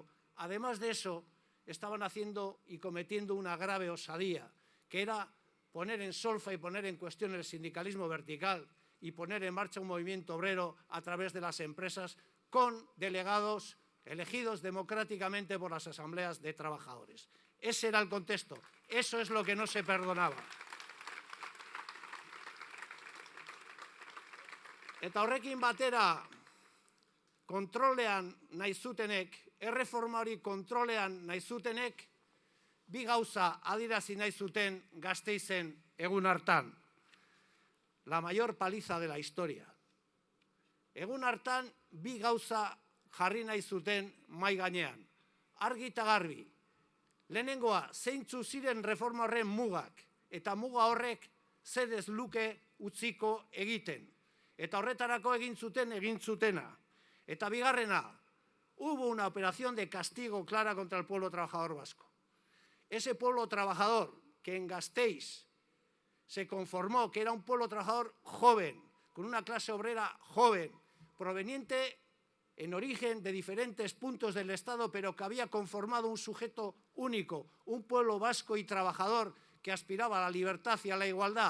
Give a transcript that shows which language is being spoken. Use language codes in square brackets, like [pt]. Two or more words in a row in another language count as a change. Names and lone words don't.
[es] Además de eso, estaban haciendo y cometiendo una grave osadía, que era poner en solfa y poner en cuestión el sindicalismo vertical y poner en marcha un movimiento obrero a través de las empresas con delegados elegidos democráticamente por las asambleas de trabajadores. Ese era el contexto. Eso es lo que no se perdonaba. [eu] Eta horrekin batera, kontrolean nahi zutenek, erreforma hori kontrolean nahi zutenek, bi gauza adierazi nahi zuten Gasteizen egun hartan. [es] La mayor paliza de la historia. [eu] Egun hartan bi gauza jarri nahi zuten mahai gainean. Argi eta garbi. Lehenengoa, zeintzu ziren reforma horren mugak, eta muga horrek zer ez luke utziko egiten. Eta horretarako egin zutena. Eta bigarrena, [es] hubo una operación de castigo clara contra el pueblo trabajador vasco. Ese pueblo trabajador que en Gasteiz se conformó, que era un pueblo trabajador joven, con una clase obrera joven, proveniente en origen de diferentes puntos del Estado, pero que había conformado un sujeto único, un pueblo vasco y trabajador que aspiraba a la libertad y a la igualdad.